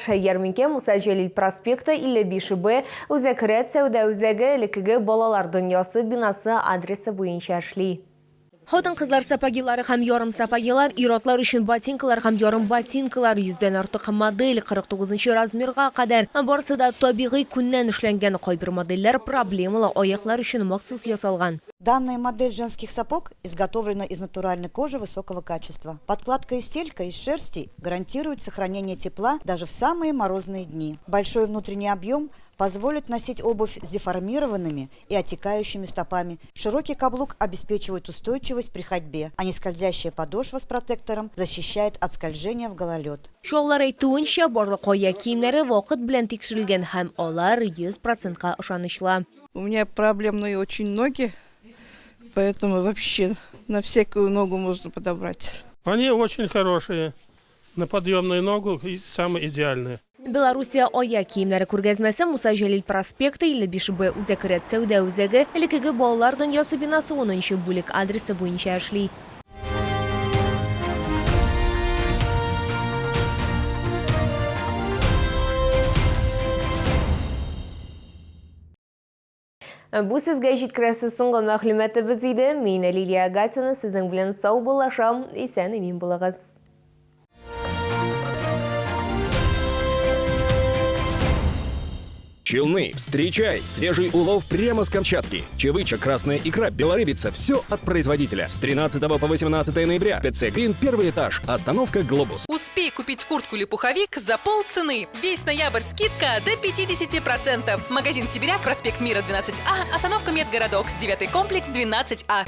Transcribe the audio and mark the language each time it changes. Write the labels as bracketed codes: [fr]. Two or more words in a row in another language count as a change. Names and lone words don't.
[tt] Ярминкә Муса Җәлил проспекты 55Б Үзәкрәт сәүдә үзәге элекеге балалар дөньясы бинасы адресы буенча эшли. Хатын-кызлар сапагилары һәм ярым сапагилар, ир-атлар өчен ботинкалар һәм ярым ботинкалар 100дән артык модель 49 размерга кадәр. Барысы да табигый күннән эшләнгән, кайбер модельләр проблемалы аяклар өчен махсус ясалган. [ru] Данная модель женских сапог изготовлена из натуральной кожи высокого качества. Подкладка и стелька из шерсти гарантируют сохранение тепла даже в самые морозные дни. Большой внутренний объем позволит носить обувь с деформированными и отекающими стопами. Широкий каблук обеспечивает устойчивость при ходьбе, а нескользящая подошва с протектором защищает от скольжения в гололед. [tt] Шоулар әйтүенчә, барлык ая киемнәре вакыт белән тикшерелгән һәм алар 100%-ка ышанычлы. [ru] У меня проблемные очень ноги, поэтому вообще на всякую ногу можно подобрать. Они очень хорошие, на подъемную ногу и самые идеальные. [tt] Белоруссия ая киемнәре күргәзмәсе Муса Җәлил проспекты 55Б Үзәкрәт сәүдә үзәге элекеге балалар дөньясы бинасы 10-нчы бүлек адресы буенча эшли. Бу сезгә җиткерәсе соңгы мәгълүматыбыз иде. Мин Лилия Гатина, сезнең белән сау булашам, исән имин булыгыз. [ru] Челны, встречай! Свежий улов прямо с Камчатки. Чевыча, красная икра, белорыбица – все от производителя. С 13 по 18 ноября. ТЦ Грин, первый этаж. Остановка Глобус. Успей купить куртку или пуховик за полцены. Весь ноябрь скидка до 50%. Магазин Сибиряк, проспект Мира, 12А, остановка Медгородок, 9-й комплекс, 12А.